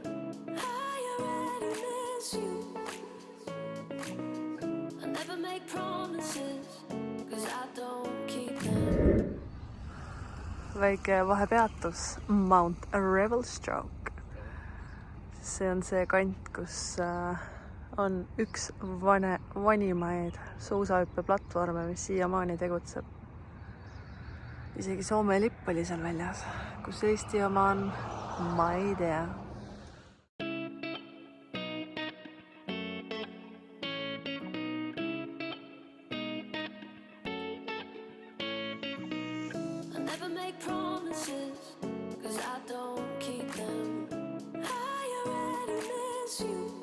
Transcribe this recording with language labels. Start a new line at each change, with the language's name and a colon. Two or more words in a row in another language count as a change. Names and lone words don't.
English: I already miss you. I never make promises, 'cause I don't keep them.
Estonian: Väike vahepeatus Mount Revelstoke. See on see kant, kus on üks vanimaid suusahüppeplatvorme, mis siiamaani tegutseb. Isegi Soome lipp oli seal väljas. Kus Eesti oma on, ma ei tea.
English: I never make promises, 'cause I don't keep them. I already miss you.